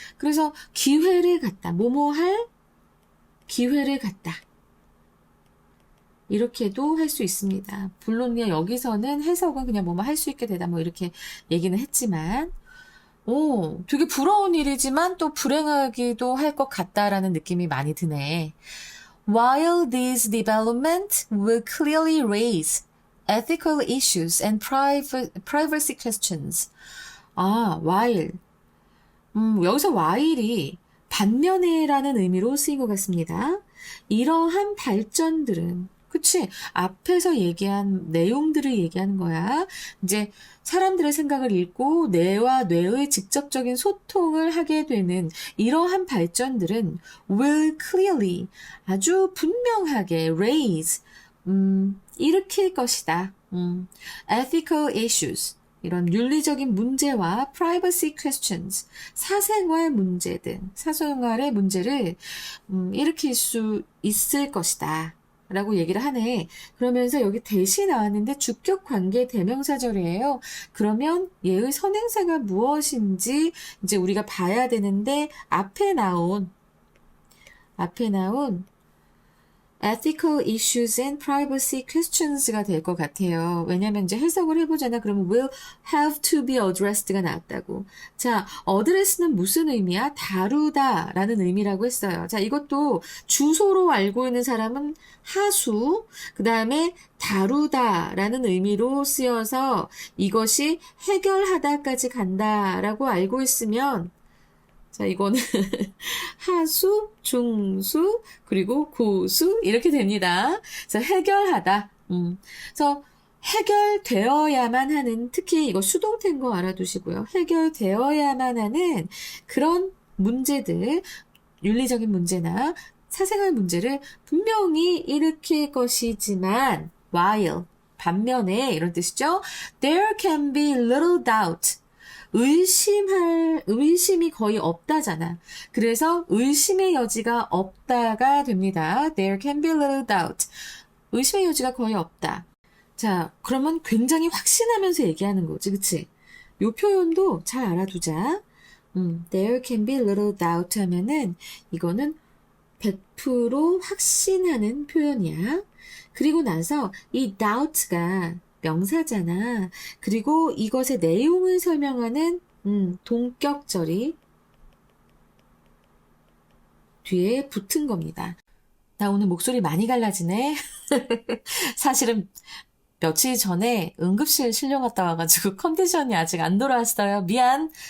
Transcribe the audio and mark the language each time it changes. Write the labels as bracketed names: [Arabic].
[Korean] 그래서 기회를 갖다, 뭐뭐 할 기회를 갖다 이렇게도 할 수 있습니다. 물론 그냥 여기서는 해석은 그냥 뭐뭐 할 수 있게 되다 뭐 이렇게 얘기는 했지만 되게 부러운 일이지만 또 불행하기도 할 것 같다라는 느낌이 많이 드네. [English] While these developments will clearly raise ethical issues and privacy questions. while. [Korean] 여기서 while이 반면에라는 의미로 쓰인 것 같습니다. 이러한 발전들은 그치? 앞에서 얘기한 내용들을 얘기하는 거야. 이제 사람들의 생각을 읽고 뇌와 뇌의 직접적인 소통을 하게 되는 이러한 발전들은 [English] will clearly [Korean] 아주 분명하게 raise 일으킬 것이다. [English] ethical issues [Korean] 이런 윤리적인 문제와 [English] privacy questions [Korean] 사생활 문제 등 사생활의 문제를 일으킬 수 있을 것이다. 라고 얘기를 하네. 그러면서 여기 대시 나왔는데 주격 관계 대명사절이에요. 그러면 얘의 선행사가 무엇인지 이제 우리가 봐야 되는데 앞에 나온 [English] ethical issues and privacy questions [Korean] 가 될 것 같아요. 왜냐면 이제 해석을 해보잖아. 그러면 [English] will have to be addressed [Korean] 가 나왔다고. 자, address는 무슨 의미야? 다루다 라는 의미라고 했어요. 자, 이것도 주소로 알고 있는 사람은 하수, 그 다음에 다루다 라는 의미로 쓰여서 이것이 해결하다까지 간다라고 알고 있으면 자, 이거는 하수, 중수, 그리고 고수 이렇게 됩니다. 그래서 해결하다. 그래서 해결되어야만 하는 특히 이거 수동태인 거 알아두시고요. 해결되어야만 하는 그런 문제들, 윤리적인 문제나 사생활 문제를 분명히 일으킬 것이지만 while 반면에 이런 뜻이죠. [English] There can be little doubt. [Korean] 의심이 거의 없다잖아. 그래서 의심의 여지가 없다가 됩니다. [English] There can be little doubt. [Korean] 의심의 여지가 거의 없다. 자, 그러면 굉장히 확신하면서 얘기하는 거지, 그치? 요 표현도 잘 알아두자. [English] There can be little doubt [Korean] 하면은 이거는 100% 확신하는 표현이야. 그리고 나서 이 doubt가 명사잖아. 그리고 이것의 내용을 설명하는 동격절이 뒤에 붙은 겁니다. 나 오늘 목소리 많이 갈라지네. 사실은 며칠 전에 응급실 실려갔다 와가지고 컨디션이 아직 안 돌아왔어요. 미안.